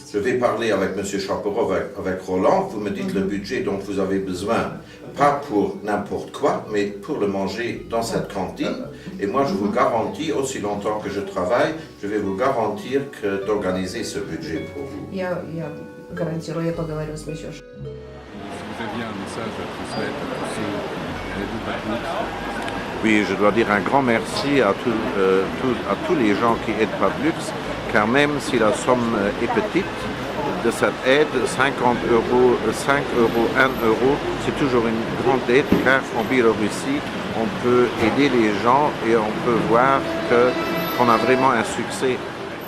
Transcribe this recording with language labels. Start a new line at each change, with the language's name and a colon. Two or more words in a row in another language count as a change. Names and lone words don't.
French: Je vais parler avec M. Chapereau, avec Roland, vous me dites le budget dont vous avez besoin, pas pour n'importe quoi, mais pour le manger dans cette cantine. Et moi, je vous garantis, aussi longtemps que je travaille, je vais vous garantir d'organiser ce budget pour vous.
Russian: Я гарантирую, я поговорю с Мишей.
French: Si vous aviez un message à transmettre à tous ceux qui aident Patlux. Oui, je dois dire un grand merci à tous les gens qui aident Patlux, car même si la somme est petite de cette aide, 50 euros, 5 euros, 1 euro, c'est toujours une grande aide, car en Biélorussie, on peut aider les gens et on peut voir qu'on a vraiment un succès